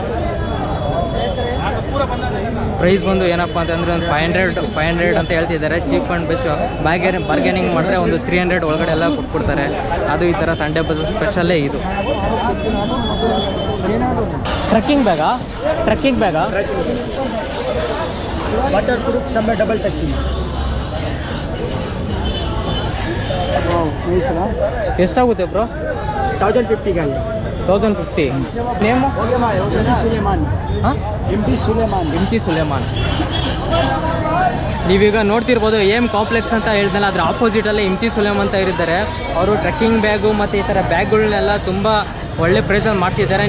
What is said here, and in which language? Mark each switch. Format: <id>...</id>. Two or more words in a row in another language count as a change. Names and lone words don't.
<kn>ಪ್ರೈಸ್ ಬಂದು ಏನಪ್ಪ ಅಂತಂದರೆ ಒಂದು 500 ಅಂತ ಹೇಳ್ತಿದ್ದಾರೆ.</kn> <en>cheap and best.</en> <kn>ಬಾರ್ಗೇನಿಂಗ್ ಮಾಡಿದ್ರೆ ಒಂದು 300 ಒಳಗಡೆ ಎಲ್ಲ ಕೊಟ್ಬಿಡ್ತಾರೆ. ಅದು ಈ ಥರ ಸಂಡೇ ಬಜಾರ್ ಸ್ಪೆಷಲ್ಲೇ ಇದು.</kn> <en>trekking bag water proof</en> <hi>सब में</hi> <en>double touching.</en> <kn>ಎಷ್ಟಾಗುತ್ತೆ ಬ್ರೋ?</kn> <hi>1050 का है. 1050.</hi> <kn>ನೇಮು ಸುಲೇಮಾನ್. ಹಾಂ, MT ಸುಲೇಮಾನ್. ನೀವೀಗ ನೋಡ್ತಿರ್ಬೋದು AM ಕಾಂಪ್ಲೆಕ್ಸ್ ಅಂತ ಹೇಳ್ದಲ್ಲ, ಅದ್ರ ಆಪೋಸಿಟಲ್ಲೇ MT ಸುಲೇಮಾನ್ ಅಂತ ಇರಿದ್ದಾರೆ. ಅವರು</kn> <en>trekking bag</en> <kn>ಮತ್ತು ಈ ಥರ ಬ್ಯಾಗ್ಗಳನ್ನೆಲ್ಲ ತುಂಬ ಒಳ್ಳೆ ಪ್ರೈಸಲ್ಲಿ ಮಾಡ್ತಿದ್ದಾರೆ.</kn>